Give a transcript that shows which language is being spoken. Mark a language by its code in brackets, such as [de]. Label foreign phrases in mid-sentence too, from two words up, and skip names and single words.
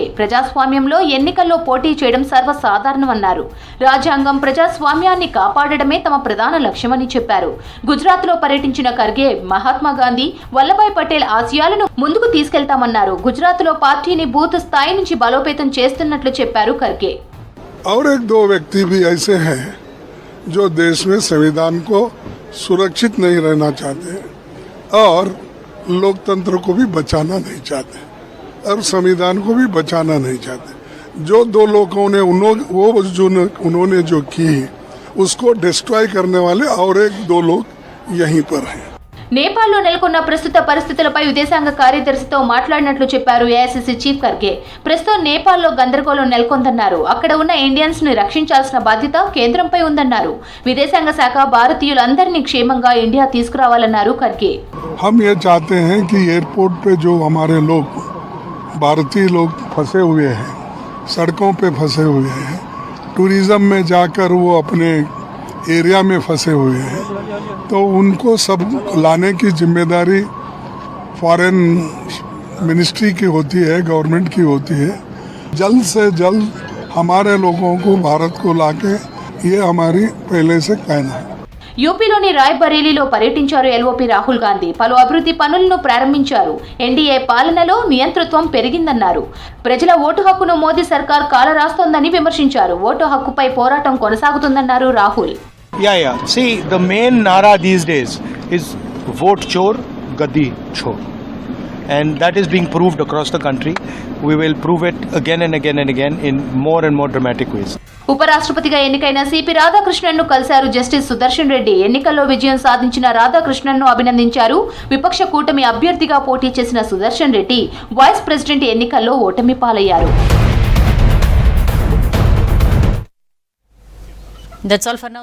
[te] ప్రజాస్వామ్యంలో ఎన్నికల్లో పోటీ చేయడం సర్వసాధారణమన్నారు. రాజ్యాంగం, ప్రజాస్వామ్యాన్ని కాపాడడమే తమ ప్రధాన లక్ష్యమని చెప్పారు. గుజరాత్లో పర్యటించిన ఖర్గే మహాత్మా గాంధీ, వల్లభాయ్ పటేల్ ఆశయాలను ముందుకు తీసుకెళ్తామన్నారు. గుజరాత్లో పార్టీని బూత్ స్థాయి నుంచి బలోపేతం చేస్తున్నట్లు చెప్పారు ఖర్గే. [hi] और एक दो व्यक्ति भी ऐसे हैं जो देश में संविधान को सुरक्षित नहीं रहना चाहते और लोकतंत्र को भी बचाना नहीं चाहते. और संविधान को भी बचाना नहीं चाहते। जो दो लोगों ने उन्होंने जो की उसको डिस्ट्रॉय करने वाले और एक दो लोग यहीं पर हैं। [te] నేపాల్లో నెలకొన్న ప్రస్తుత పరిస్థితులపై విదేశాంగ కార్యదర్శితో మాట్లాడినట్లు చెప్పారు ఏఐసీసీ చీఫ్ ఖర్గే. ప్రస్తుతం నేపాల్లో గందరగోళం నెలకొందన్నారు. అక్కడ ఉన్న ఇండియన్స్ ని రక్షించాల్సిన బాధ్యత కేంద్రంపై ఉందన్నారు. విదేశాంగ శాఖ భారతీయులందరినీ క్షేమంగా ఇండియా తీసుకురావాలన్నారు ఖర్గే. [hi] हम ये चाहते हैं कि एयरपोर्ट पे जो हमारे लोग भारतीय लोग फंसे हुए हैं, सड़कों पे फंसे हुए हैं, टूरिज्म में जाकर वो अपने एरिया में फंसे हुए हैं, तो उनको सब लाने की जिम्मेदारी [en] foreign ministry [hi] की होती है, गवर्नमेंट की होती है। जल्द से जल्द हमारे लोगों को भारत को लाके ये हमारी पहले से कहना है। [te] యూపీలోని రాయ్బరేలీలో పర్యటించారు ఎల్ఓపీ రాహుల్ గాంధీ. పలు అభివృద్ధి పనులను ప్రారంభించారు. ఎన్డీఏ పాలనలో నియంతృత్వం పెరిగిందన్నారు. ప్రజల ఓటు హక్కును మోదీ సర్కార్ కాలరాస్తోందని విమర్శించారు. ఓటు హక్కుపై పోరాటం కొనసాగుతుందన్నారు రాహుల్. Yeah. [en] See, the main nara these days is [hi] वोट चोर, गडी चोर. [en] And that is being proved across the country. We will prove it again and again and again in more and more dramatic ways. [te] ఉపరాష్ట్రపతిగా ఎన్నికైన సిపి రాధాకృష్ణన్ను కలిశారు జస్టిస్ సుదర్శన్ రెడ్డి. ఎన్నికల్లో విజయం సాధించిన రాధాకృష్ణన్ను అభినందించారు. విపక్ష కూటమి అభ్యర్థిగా పోటీ చేసిన సుదర్శన్ రెడ్డి [en] vice president [te] ఎన్నికల్లో ఓటమి పాలయ్యారు. [en] That's all for now.